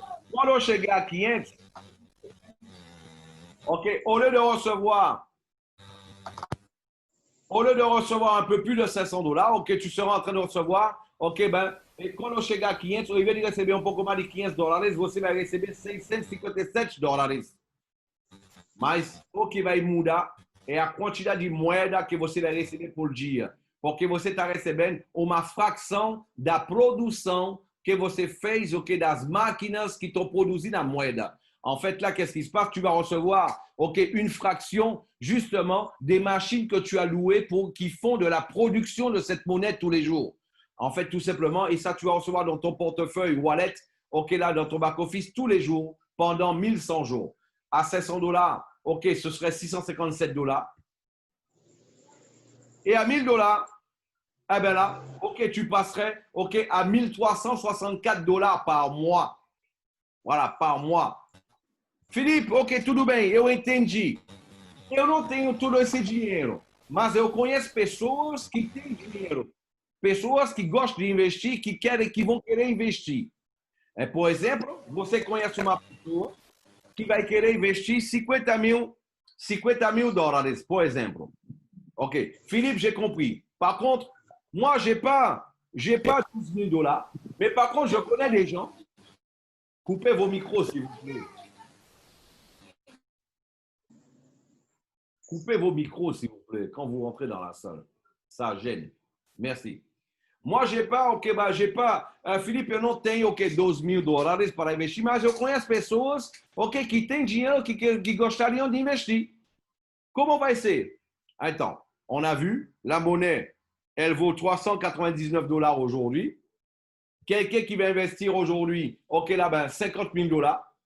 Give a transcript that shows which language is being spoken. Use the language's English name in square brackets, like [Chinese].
[Portuguese] Quando chegar a 500, OK, [French] au lieu de recevoir un peu plus de 500 dollars, OK, tu seras en train de recevoir, OK, ben, [Portuguese] e quando chegar a 500, ao invés de receber um pouco mais de 500 dólares, você vai receber 657 dólares. Mas o que vai mudar é a quantidade de moeda que você vai receber por dia. Porque você está recebendo uma fração da produção que você fez, OK, das máquinas qui estão produzindo a moeda. [French] En fait, là, qu'est-ce qui se passe? Tu vas recevoir, OK, une fraction, justement, des machines que tu as louées qui font de la production de cette monnaie tous les jours. En fait, tout simplement, et ça, tu vas recevoir dans ton portefeuille wallet, OK, là, dans ton back-office, tous les jours, pendant 1100 jours. À 500 dollars, OK, ce serait 657 dollars. Et à 1000 dollars, eh bien là, OK, tu passerais, OK, à 1364 dollars par mois. Voilà, par mois. [Portuguese] Felipe, OK, tudo bem, eu entendi. Eu não tenho todo esse dinheiro, mas eu conheço pessoas que têm dinheiro, pessoas que gostam de investir, que vão querer investir. Por exemplo, você conhece uma pessoa que vai querer investir 50 mil dólares, por exemple. [French] OK. Philippe, j'ai compris. Par contre, moi, j'ai pas 12 000 dollars, mais par contre, je connais des gens. Coupez vos micros, s'il vous plaît. Coupez vos micros, s'il vous plaît, quand vous rentrez dans la salle. Ça gêne. Merci. Moi, j'ai pas, OK, bah, j'ai pas, [Portuguese] Felipe, eu não tenho, OK, 12 mil dólares para investir, mas eu conheço pessoas, OK, que têm dinheiro, que gostariam de investir. Comment vai ser? [French] Attends, on a vu, la monnaie, elle vaut 399 dollars aujourd'hui. Quelqu'un qui va investir aujourd'hui, OK, là, ben, 50 000 dollars.